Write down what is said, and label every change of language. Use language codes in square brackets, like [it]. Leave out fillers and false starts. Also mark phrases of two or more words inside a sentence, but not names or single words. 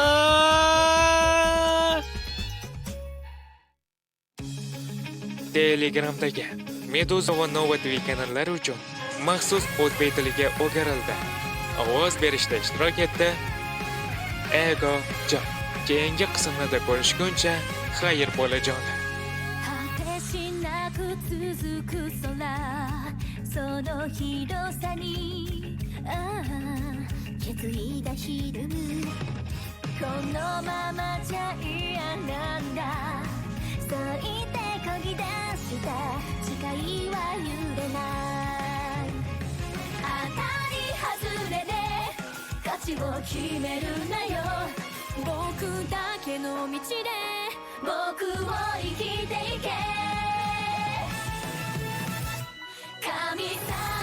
[uz] Telegramdagi Meduza va Nova TV kanallari uchun maxsus o'zbek tiliga o'girildi. Ovoz berishda ishtirok etdi. Ego Jon. Keyingi qismlarda ko'rishguncha, xayr bolajonlar. [ja] 果てしなく続く空その広さに決意がひるむこのままじゃ嫌なんだそう言って漕ぎ出した誓いは揺れない当たり外れで価値を決めるなよ僕だけの道で僕を生きていけ神様